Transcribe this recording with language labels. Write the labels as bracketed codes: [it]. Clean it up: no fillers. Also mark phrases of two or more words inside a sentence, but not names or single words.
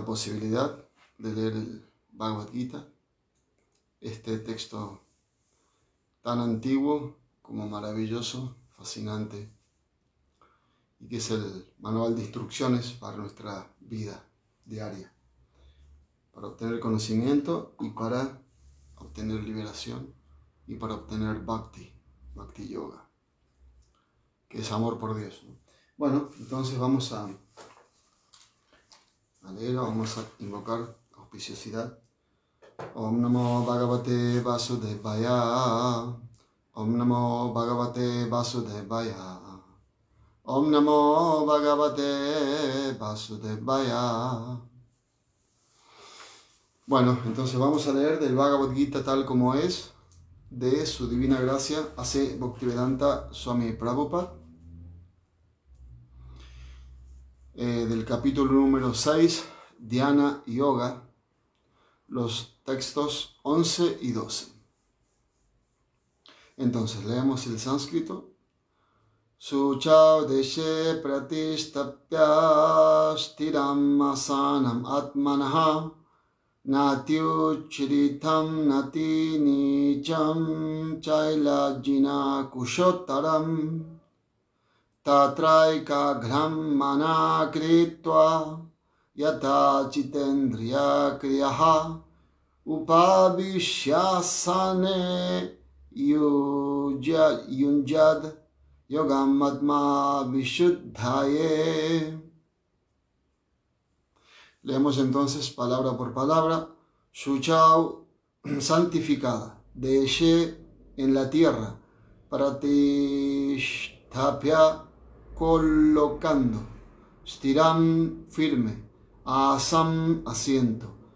[es] posibilidad de leer el Bhagavad Gita, este texto tan antiguo como maravilloso, fascinante, y que es el manual de instrucciones para nuestra vida diaria, para obtener conocimiento y para obtener liberación y para obtener [sa] भक्ति योग, [es] que es amor por Dios, ¿no? Bueno, entonces vamos a leer, vamos a invocar auspiciosidad. [sa] ॐ नमो भगवते वासुदेवाय. ॐ नमो भगवते वासुदेवाय. ॐ नमो भगवते वासुदेवाय. [es] Bueno, entonces vamos a leer del Bhagavad Gita tal como es, de su divina gracia, A.C. Bhaktivedanta Swami Prabhupada, del capítulo número 6, Dhyana Yoga, los textos 11 y 12. Entonces, leemos el sánscrito. [sa] शुचौ देशे प्रतिष्ठाप्य स्थिरम् आसनम् आत्मनः नात्युच्छ्रितं नाति नीचं चैलाजिन कुशोत्तरम् तत्रैक ग्रं मनःकृत्वा यत चित्तेन्द्रिय क्रियः उपविश्यासने युञ्ज्याद् योगम् आत्म विशुद्धये. [es] Leemos entonces palabra por palabra. Shuchau, santificada. Deshe, en la tierra. Pratishtapya, colocando. Stiram, firme. Asam, asiento.